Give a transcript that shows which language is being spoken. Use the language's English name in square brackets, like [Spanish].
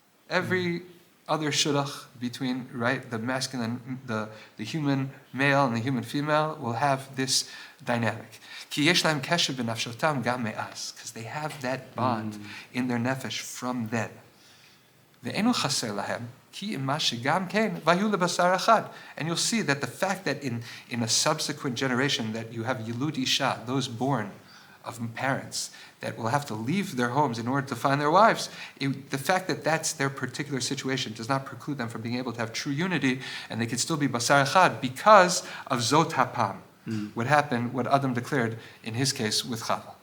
[English] Every other shidduch between, right, the masculine, the human male and the human female will have this dynamic. [Hebrew] Ki yesh lahem kesher b'nafshotam gam me'as, [English] because they have that bond in their nefesh from then. [Hebrew] ואינו חסר להם, כי אם מה שגם כן, והיו לבשר אחד. [English] And you'll see that the fact that in a subsequent generation that you have Yilud Isha, those born of parents, that will have to leave their homes in order to find their wives, the fact that that's their particular situation does not preclude them from being able to have true unity, and they can still be basar echad because of zot hapam, what happened, what Adam declared in his case with Chava.